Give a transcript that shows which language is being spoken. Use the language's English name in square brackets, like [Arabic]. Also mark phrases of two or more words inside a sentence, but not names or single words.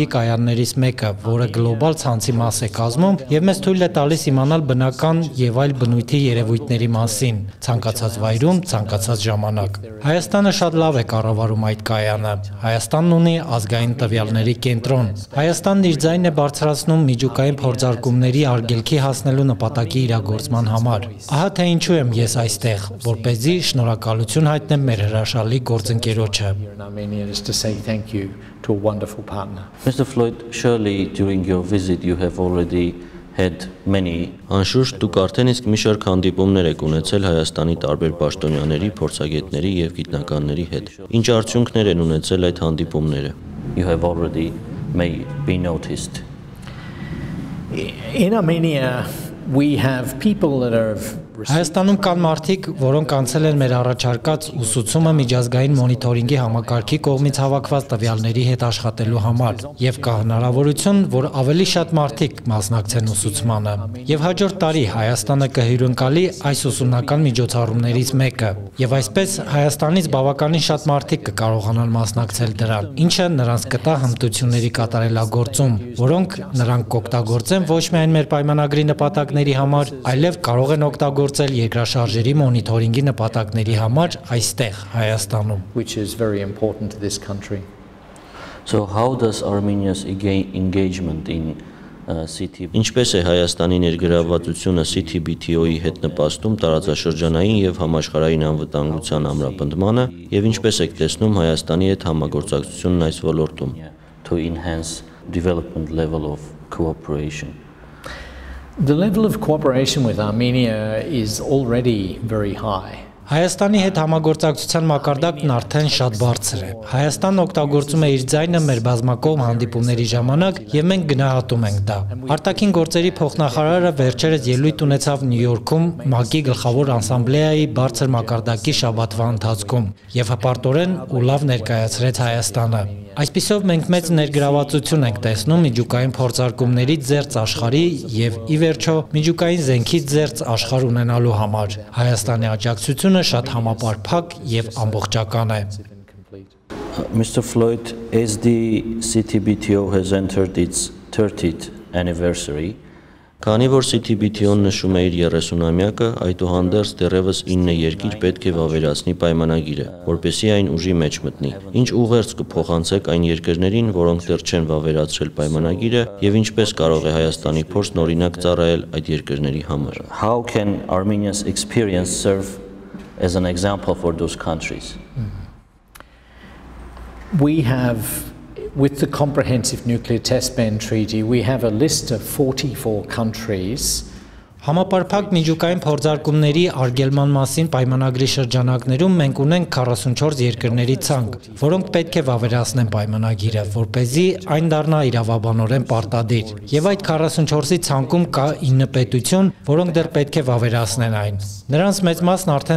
[Armenian] կայաններից մեկը, որը գլոբալ ցանցի մաս է կազմում եւ մեզ թույլ է տալիս իմանալ բնական եւ այլ բնույթի երևույթների մասին, ցանկացած վայրում, ցանկացած ժամանակ։ Հայաստանը շատ լավ է կառավարում այդ կայանը։ Հայաստանն ունի ազգային տվյալների կենտրոն։ Հայաստանն իր ձայնն է բարձրացնում միջուկային փորձարկումների արգելքի հասնելու նպատակի իրագործման համար։ Ահա թե ինչու եմ ես այստեղ, որպեսզի շնորհակալություն հայտնեմ մեր հրաշալի գործընկերոջը։ [English] Thank you to a wonderful partner. Mr. Floyd, surely during your visit you have already had many. [Armenian] Անշուշտ դուք արդեն իսկ մի շարք հանդիպումներ եք ունեցել Հայաստանի տարբեր պաշտոնյաների, փորձագետների եւ գիտնականների հետ։ Ինչ արդյունքներ են ունեցել այդ հանդիպումները? [English] You have already may be noticed. In Armenia we have people that are [Armenian] Հայաստանում կան մարդիկ, որոնք անցել են մեր առաջարկած ուսուցումը միջազգային մոնիթորինգի համակարգի կողմից հավաքված տվյալների հետ աշխատելու համար, եւ կա հնարավորություն, որ ավելի շատ մարդիկ մասնակցեն ուսուցմանը։ Եվ հաջորդ տարի Հայաստանը կհյուրընկալի այս ուսումնական միջոցառումներից մեկը, եւ այսպես Հայաստանից բավականին շատ մարդիկ կկարողանան մասնակցել դրան, ինչը նրանց կտա հմտությունների կատարելագործում, որոնք նրանք կօգտագործեն ոչ միայն մեր պայմանագրի նպատակների համար, այլև կարող են օգտագործել երկրաշարժերի մոնիթորինգի նպատակների համար այստեղ Հայաստանում, [English] which is very important to this country. So how does Armenia's engagement in [Armenian] Ինչպես է Հայաստանի ներգրավվածությունը CTBTO-ի հետ նպաստում տարածաշրջանային եւ համաշխարհային անվտանգության ամրապնդմանը եւ ինչպես եք տեսնում Հայաստանի հետ համագործակցությունն այս ոլորտում [English] to enhance development level of cooperation? The level of cooperation with Armenia is already very high. [Armenian] Հայաստանի հետ համագործակցության մակարդակն արդեն շատ բարձր է։ Հայաստանն օգտագործում է իր ձայնը մեր բազմակողմ հանդիպումների ժամանակ եւ մենք գնահատում ենք դա։ Արտաքին գործերի փոխնախարարը վերջերս ելույթ ունեցավ Նյու Յորքում ՄԱԿ-ի գլխավոր ասամբլեայի բարձր մակարդակի շաբաթվա ընթացքում եւ հպարտորեն ու լավ ներկայացրեց Հայաստանը։ Այսպիսով մենք մեծ ներգրավվածություն ենք տեսնում միջուկային փորձարկումների ձեռց աշխարհի եւ ի վերջո միջուկային զենքից ձեռց աշխարհ ունենալու համար։ Հայաստանի աջակցությունը շատ համապարփակ եւ ամբողջական է։ [English] Mr. Floyd, as the CTBTO has entered its 30th anniversary, [Armenian] Քանի որ CTBTO-ն նշում է իր 30-ամյակը, այդուհանդերձ դեռևս 9 երկիր պետք է վավերացնի պայմանագիրը, որպեսզի այն ուժի մեջ մտնի։ Ինչ ուղերձ կփոխանցեք այն երկրներին, որոնք դեռ չեն վավերացրել պայմանագիրը, եւ ինչպես կարող է Հայաստանի փորձն օրինակ ծառայել այդ երկրների համար? [English] How can Armenia's experience serve as an example for those countries? We have With the Comprehensive Nuclear Test Ban Treaty, we have a list of 44 countries. [Armenian] Համապարփակ միջուկային փորձարկումների արգելման մասին պայմանագրի շրջանակներում մենք ունենք 44 երկրների ցանկ, որոնք պետք է վավերացնեն պայմանագիրը, որպեսզի այն դառնա իրավաբանորեն պարտադիր։ Եվ այդ 44-ի ցանկում կա 9 պետություն, որոնք դեռ պետք է վավերացնեն այն։ Նրանց մեծ մասն արդեն